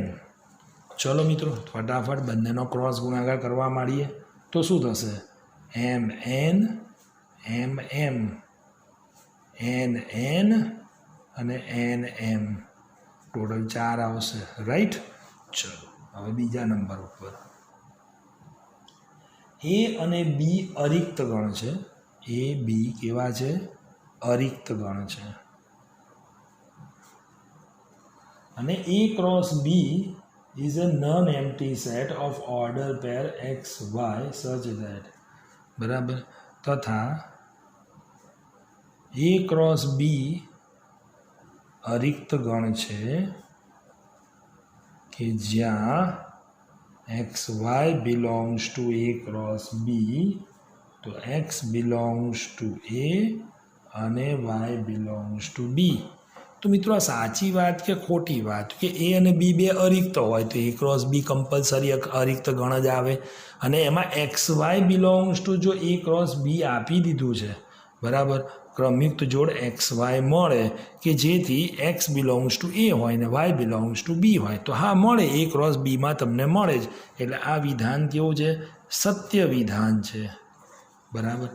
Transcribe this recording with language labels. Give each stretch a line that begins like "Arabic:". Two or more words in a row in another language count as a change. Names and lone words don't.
Gujarati: ચલો મિત્રો ફટાફટ બંનેનો ક્રોસ ગુણાકાર કરવા માંડીએ તો શું થશે mn mm nn અને nm ટોટલ 4 આવશે રાઈટ. ચલો હવે બીજા નંબર ઉપર એ અને બી અરિક્ત ગણ છે. એ બી કેવા છે અરિક્ત ગણ છે અને
English: A cross B is a non-empty set of order pair x y such that
Gujarati: બરાબર તથા
English: A cross B
Gujarati: અરિક્ત ગણ છે કે જ્યાં
English: x y belongs to A cross B તો x belongs to A અને y belongs to B.
Gujarati: તો મિત્રો આ સાચી વાત કે ખોટી વાત કે એ અને બી બે અરિક્ત હોય તો
English: A cross B compulsory
Gujarati: અરિક્ત ગણ જ આવે અને એમાં
English: x y belongs to
Gujarati: જો
English: A cross B
Gujarati: આપી દીધું છે બરાબર ક્રમયુક્ત જોડ
English: x y
Gujarati: મળે કે જેથી
English: x belongs to A
Gujarati: હોય ને
English: y belongs to B
Gujarati: હોય તો હા મળે
English: A cross B
Gujarati: તમને મળે જ એટલે આ વિધાન કેવું છે સત્ય વિધાન છે બરાબર.